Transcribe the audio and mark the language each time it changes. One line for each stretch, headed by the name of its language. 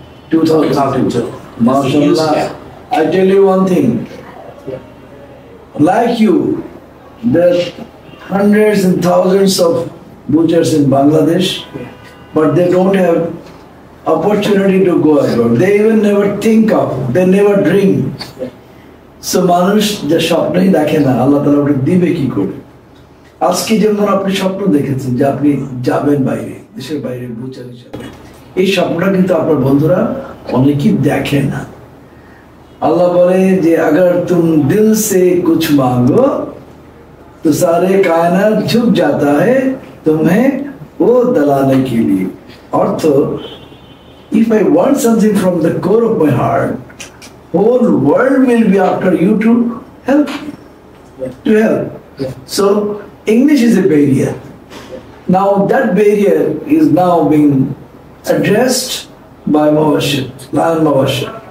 English: 2002. MashaAllah. I tell you one thing. Like you, there are hundreds and thousands of butchers in Bangladesh, but they don't have opportunity to go abroad. They even never think of, they never dream. So
Bangla: মানুষ যে স্বপ্নই দেখে না, আল্লাহ তাআলা ওটা দিবে কি করে? আজকে যেমন আপনি স্বপ্ন দেখেছেন যে আপনি যাবেন বাইরে, দেশের বাইরে বুচার হিসাবে, এই স্বপ্নটা কিন্তু আপনার বন্ধুরা অনেকেই দেখে না। আল্লাহ বলে যে
Hindi: अगर तुम दिल से कुछ मांगो तो सारे कायनात झुक जाता है तुम्हें वो दिलाने के लिए।
English: अर्थ, if I want something from the core of my heart, whole world will be after you to help me, to help. So English is a barrier. Now that barrier is now being addressed by Mawashid, Lion Mawashid.